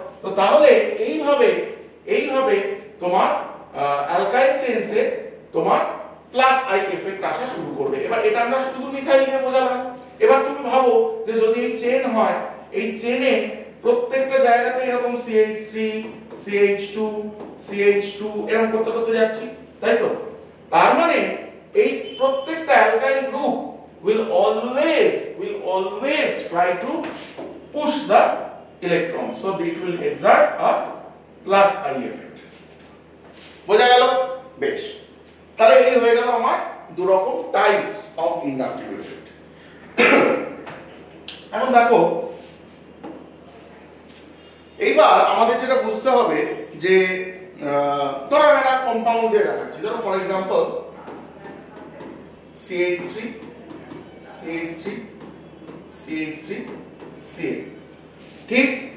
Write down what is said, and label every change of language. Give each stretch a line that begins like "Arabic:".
Bangla: তো তাহলে এইভাবে তোমার অ্যালকাইল চেইনসে তোমার প্লাস আই এফেক্ট আসা শুরু করবে। এবার এটা আমরা শুধু মিথাইল নিয়ে বোঝালাম। এবার তুমি ভাবো যে যদি এই চেন হয়, এই চেনে প্রত্যেকটা জায়গাতে এরকম CH3 CH2 CH2 এরকম করতে করতে যাচ্ছি, তাই তো? তার মানে এই প্রত্যেকটা alkyl group
English: will always try to push the electrons, so it will exert a plus I effect.
Bangla: বোঝা গেল? বেশ, তাহলে এই হয়ে গেল আমার দু রকম টাইপস অফ ইন্ডাকটিভ এফেক্ট। এখন দেখো এইবার আমাদের যেটা বুঝতে হবে যে ধরো আমি একটা কম্পাউন্ড দিয়ে দেখাচ্ছি, ধরো for example CH3 CH3 CH3 CH, ঠিক?